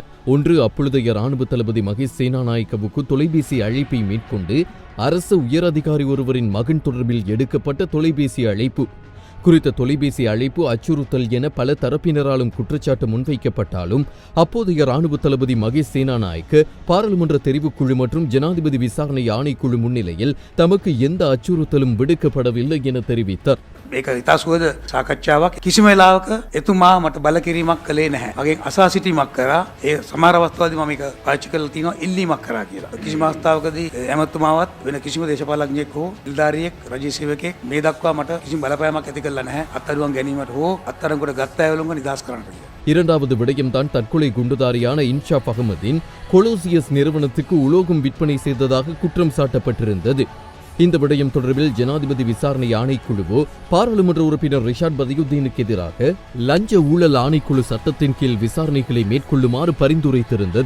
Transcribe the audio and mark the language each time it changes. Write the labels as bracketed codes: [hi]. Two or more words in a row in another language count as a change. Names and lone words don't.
[ta] ஒன்று, அப்பொழுதைய ராணுவ தளபதி மகேஷ் சேனாநாயக்கவுக்கு தொலைபேசி அழைப்பை மேற்கொண்டு அரசு உயரதிகாரி ஒருவரின் மகன் தொடர்பில் எடுக்கப்பட்ட தொலைபேசி அழைப்பு. குறித்த தொலைபேசி அழைப்பு அச்சுறுத்தல் என பல தரப்பினராலும் குற்றச்சாட்டு முன்வைக்கப்பட்டாலும் அப்போதைய ராணுவ தளபதி மகேஷ் சேனாநாயக்க பாராளுமன்ற தெரிவுக்குழு மற்றும் ஜனாதிபதி விசாரணை ஆணைக்குழு முன்னிலையில் தமக்கு எந்த அச்சுறுத்தலும் விடுக்கப்படவில்லை என தெரிவித்தார். [si] මේක ඉතා සුවද සාකච්ඡාවක්. කිසිම වෙලාවක එතුමා මට බල කිරීමක් කළේ නැහැ. මගේ අසා සිටීමක් කරා. ඒ සමහර අවස්ථාවලදී මම මේක පාවිච්චි කරලා තියෙනවා ඉල්ලීමක් කරා කියලා. කිසිම අවස්ථාවකදී ඇමතුමාවත් වෙන කිසිම දේශපාලඥයෙක් හෝ නිලධාරියෙක් රජයේ සේවකයෙක් මේ දක්වා මට කිසිම බලපෑමක් ඇති කළා නැහැ. අත්අඩුවන් ගැනීමට හෝ අත්අඩංගුවට ගත්ත අයවලුන්ව නිදහස් කරන්නට කියලා. [ta] இரண்டாவது விடயம்தான் தற்கொலை குண்டுதாரியான இன்ஷாப் அகமதின் கொலோசியஸ் நிறுவனத்துக்கு உலோகம் விற்பனை செய்ததாக குற்றம் சாட்டப்பட்டிருந்தது. இந்த விடயம் தொடர்பில் ஜனாதிபதி விசாரணை ஆணைக்குழுவோ பாராளுமன்ற உறுப்பினர் ரிஷாட் பதியுத்தீனுக்கு எதிராக லஞ்ச ஊழல் ஆணைக்குழு சட்டத்தின் கீழ் விசாரணைகளை மேற்கொள்ளுமாறு பரிந்துரைத்திருந்தது.